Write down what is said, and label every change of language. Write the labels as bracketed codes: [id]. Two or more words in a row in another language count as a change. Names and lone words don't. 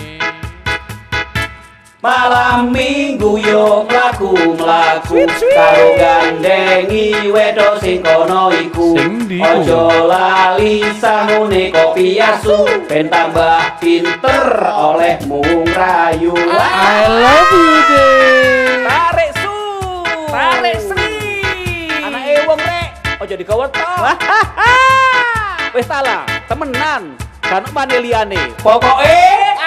[jv] Malam minggu yo mlaku-mlaku karo gandengi wedok sing kono iku. Sing ndi? Ojo lali sangune kopi asu ben tambah pinter olehmu rayu. [en] I love you, [jv] Dek. Tarik su. Tarik Sri. Anake wong rek, ojo digawa tok. Wis salah, temenan. Kan pane liyane. Pokoke